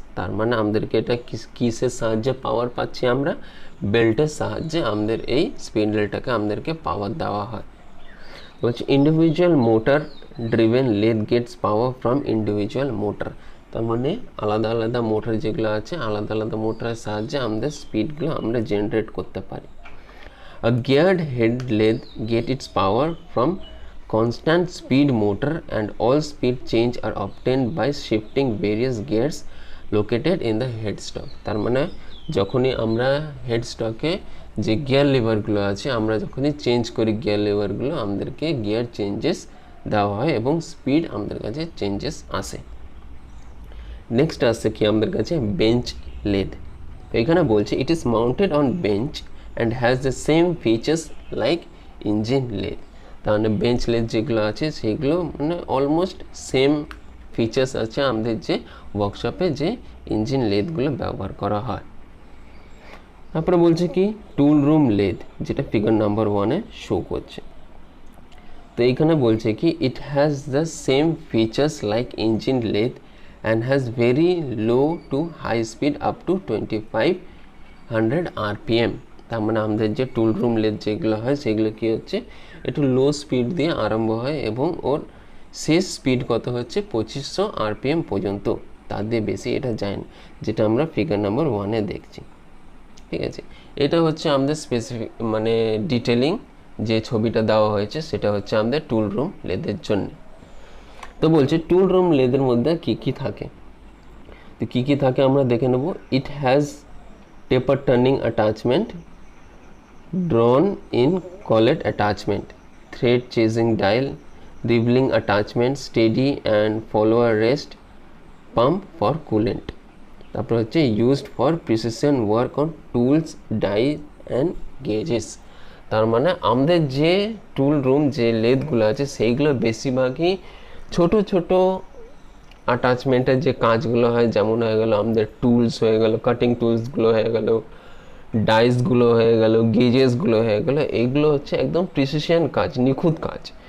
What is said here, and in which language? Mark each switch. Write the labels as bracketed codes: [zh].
[bn] তার মানে আমাদেরকে এটা কিসের সাহায্যে পাওয়ার পাচ্ছি আমরা, বেল্টের সাহায্যে আমাদের এই স্পিন্ডেলটাকে আমাদেরকে পাওয়ার দেওয়া হয়। বলছে [en] Individual motor driven lathe gets power from individual motor. [bn] তার মানে আলাদা আলাদা মোটর যেগুলো আছে আলাদা আলাদা মোটরের সাহায্যে আমাদের স্পিডগুলো আমরা জেনারেট করতে পারি। [en] A geared head lathe get its power from constant speed motor and all speed change are obtained by shifting various gears located in the headstock। [bn] তার মানে যখনই আমরা হেডস্টকে যে গিয়ার লিভারগুলো আছে আমরা যখনই চেঞ্জ করি গিয়ার লিভারগুলো আমাদেরকে গিয়ার চেঞ্জেস দেওয়া হয় এবং স্পিড আমাদের কাছে চেঞ্জেস আসে। নেক্সট আসছে কি আমাদের কাছে বেঞ্চ লেদ। এখানে বলছে [en] It is mounted on bench and has the same features like engine lathe। [bn] তার মানে বেঞ্চ লেদ যেগুলো আছে সেগুলো মানে অলমোস্ট সেম ফিচার্স আছে আমাদের যে ওয়ার্কশপে যে ইঞ্জিন লেদগুলো ব্যবহার করা হয়। তারপরে বলছে কি টুল রুম লেদ, যেটা ফিগার নাম্বার 1-এ শো করছে। তো এইখানে বলছে কি [en] It has the same features like engine lathe and has very low to high speed up to 2500 RPM। [bn] তার মানে আমাদের যে টুল রুম লেদ যেগুলো হয় সেগুলো কি হচ্ছে একটু লো স্পিড দিয়ে আরম্ভ হয় এবং ওর শেষ স্পিড কত হচ্ছে 2500 RPM পর্যন্ত, তার দিয়ে বেশি এটা যায় না, যেটা আমরা ফিগার নাম্বার 1-এ দেখছি। ঠিক আছে, এটা হচ্ছে আমাদের স্পেসিফিক মানে ডিটেলিং যে ছবিটা দেওয়া হয়েছে সেটা হচ্ছে আমাদের টুল রুম লেদের জন্য। তো বলছে টুল রুম লেদের মধ্যে কি কি থাকে, তো কি কি থাকে আমরা দেখে নেব। [en] It has taper turning attachment, drawn in collet attachment, thread chasing dial, riveling attachment, steady and follower rest, pump for coolant। [bn] তারপর হচ্ছে [en] used for precision work on tools, die and gauges। [bn] তার মানে আমাদের যে টুল রুম যে লেদগুলো আছে সেইগুলো বেশিরভাগই ছোট ছোট অ্যাটাচমেন্টের যে কাজগুলো হয়, যেমন হয়ে গেল আমাদের টুলস হয়ে গেল, কাটিং টুলসগুলো হয়ে গেল, ডাইসগুলো হয়ে গেল, গেজেসগুলো হয়ে গেল, এইগুলো হচ্ছে একদম প্রিসিশন কাজ, নিখুঁত কাজ।